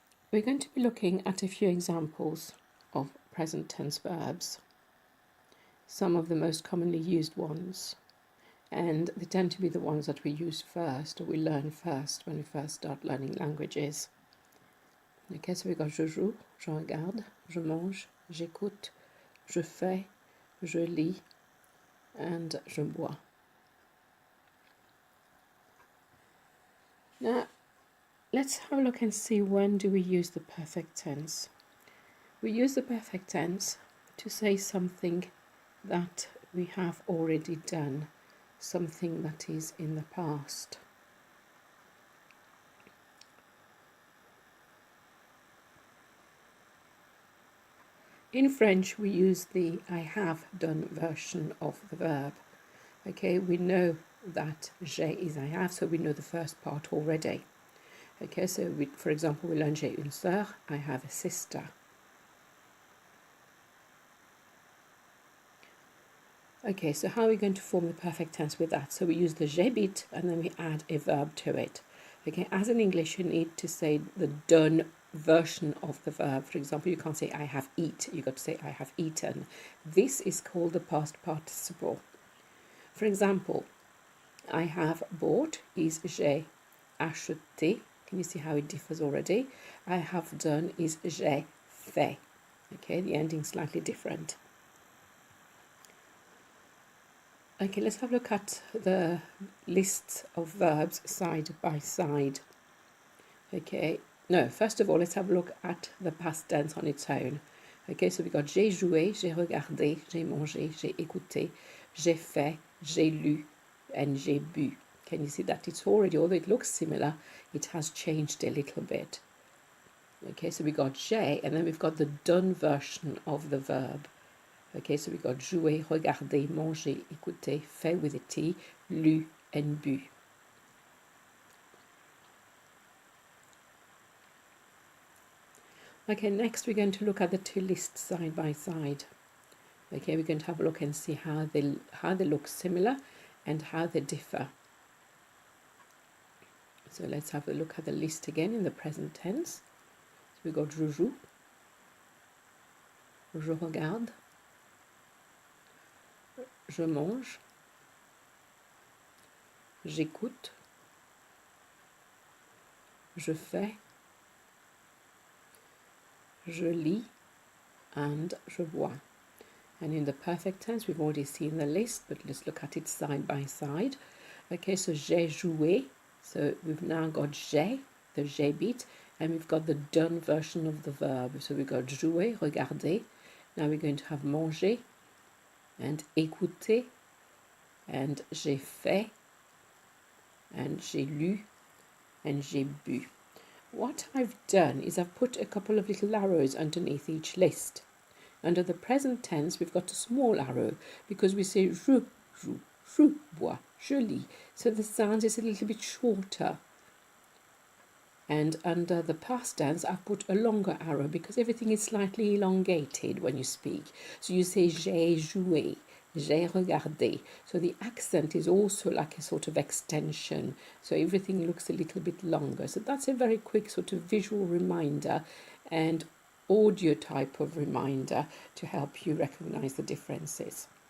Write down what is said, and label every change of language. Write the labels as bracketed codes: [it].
[en] We're going to be looking at a few examples of present tense verbs, some of the most commonly used ones, and they tend to be the ones that we use first or we learn first when we first start learning languages. Okay, so we got [fr] je joue, je regarde, je mange, j'écoute, je fais, je lis, and je bois. [en] Now, let's have a look and see when do we use the perfect tense. We use the perfect tense to say something that we have already done, something that is in the past. In French, we use the I have done version of the verb. Okay, we know that j'ai is I have, so we know the first part already. Okay, so for example, we learn [fr] j'ai une sœur, [en] I have a sister. Okay, so how are we going to form the perfect tense with that? So we use the j'habite and then we add a verb to it. Okay, as in English, you need to say the done version of the verb. For example, you can't say I have eat, you got to say I have eaten. This is called the past participle. For example, I have bought is [fr] j'ai acheté. [en] Can you see how it differs already? I have done is [fr] j'ai fait. [en] Okay, the ending is slightly different. Okay, let's have a look at the lists of verbs side by side. Okay, no, first of all, let's have a look at the past tense on its own. Okay, so we got [fr] j'ai joué, j'ai regardé, j'ai mangé, j'ai écouté, j'ai fait, j'ai lu, and j'ai bu. [en] Can you see that it's already, although it looks similar, it has changed a little bit. Okay, so we got j'ai, and then we've got the done version of the verb. Okay, so we got [fr] jouer, regarder, manger, écouter, [en] fait with a T, lu, and bu. Okay, next we're going to look at the two lists side by side. Okay, we're going to have a look and see how they look similar and how they differ. So let's have a look at the list again in the present tense. So we got [fr] je joue, je regarde, je mange, j'écoute, je fais, je lis, and je bois. [en] And in the perfect tense, we've already seen the list, but let's look at it side by side. Okay, so [fr] j'ai joué. [en] So we've now got j'ai, the j'habite, and we've got the done version of the verb. So we've got jouer, regarder. Now we're going to have manger and écouter, and [fr] j'ai fait, [en] and [fr] j'ai lu, [en] and [fr] j'ai bu. [en] What I've done is I've put a couple of little arrows underneath each list. Under the present tense, we've got a small arrow because we say [fr] je joue, je bois, je lis. [en] So the sound is a little bit shorter. And under the past tense, I've put a longer arrow because everything is slightly elongated when you speak. So you say [fr] j'ai joué, j'ai regardé. [en] So the accent is also like a sort of extension. So everything looks a little bit longer. So that's a very quick sort of visual reminder and audio type of reminder to help you recognize the differences.